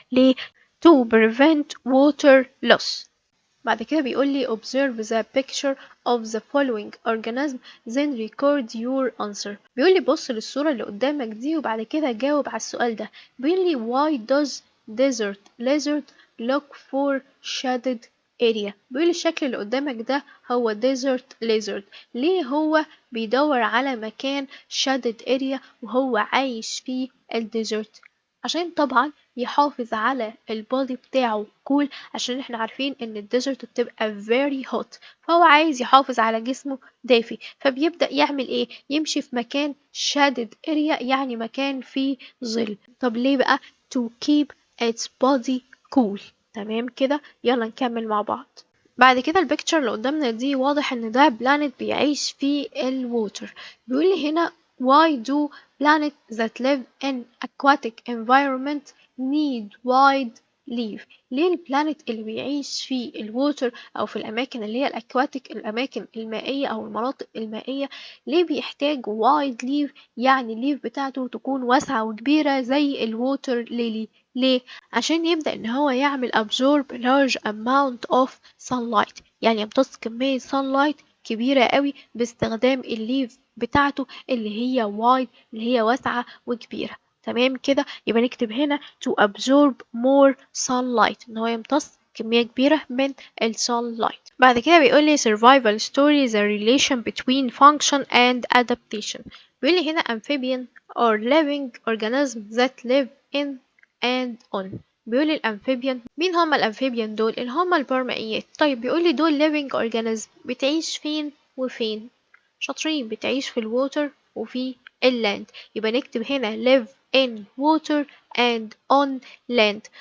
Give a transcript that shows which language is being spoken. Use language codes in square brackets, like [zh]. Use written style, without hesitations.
[en] ليه؟ to prevent water loss. [ar] بعد كده بيقول لي [en] observe the picture of the following organism then record your answer. [ar] بيقول لي بص للصورة اللي قدامك دي وبعد كده جاوب على السؤال ده. بيقول لي [en] why does desert lizard look for shaded area؟ [ar] بيقول لي الشكل اللي قدامك ده هو desert lizard، ليه هو بيدور على مكان shaded area وهو عايش في الديزرت؟ عشان طبعا يحافظ على البودي بتاعه كول، عشان احنا عارفين ان الديزرت بتبقى very hot، فهو عايز يحافظ على جسمه دافي، فبيبدأ يعمل ايه؟ يمشي في مكان shaded area يعني مكان فيه ظل. طب ليه بقى؟ [en] to keep its body cool. [ar] تمام كده، يلا نكمل مع بعض. بعد كده البيكتشر اللي قدامنا دي واضح ان ده بلانت بيعيش في الووتر. بيقول لي هنا [en] why do planets that live in aquatic environment need wide leaf؟ [ar] ليه البلانت اللي بيعيش في الووتر او في الاماكن اللي هي الاكواتيك، الاماكن المائيه او المناطق المائيه، ليه بيحتاج وايد ليف؟ يعني الليف بتاعته تكون واسعه وكبيره زي الووتر ليلي. ليه؟ عشان يبدأ ان هو يعمل [en] absorb large amount of sunlight، [ar] يعني يمتص كمية sunlight كبيرة قوي باستخدام الليف بتاعته اللي هي wide، اللي هي واسعة وكبيرة. تمام كده، يبقى نكتب هنا [en] to absorb more sunlight، [ar] ان هو يمتص كمية كبيرة من ال sunlight. بعد كده بيقول لي [en] survival story the relation between function and adaptation. [ar] بيقول لي هنا [en] amphibian or living organisms that live in and on. [ar] بيقول الأمفيبيان، مين هما الأمفيبيان دول؟ اللي هما البرمائيات. طيب بيقول لي دول living organism بتعيش فين وفين؟ شاطرين، بتعيش في الووتر وفي اللاند، يبقى نكتب هنا [en] live in water and on land.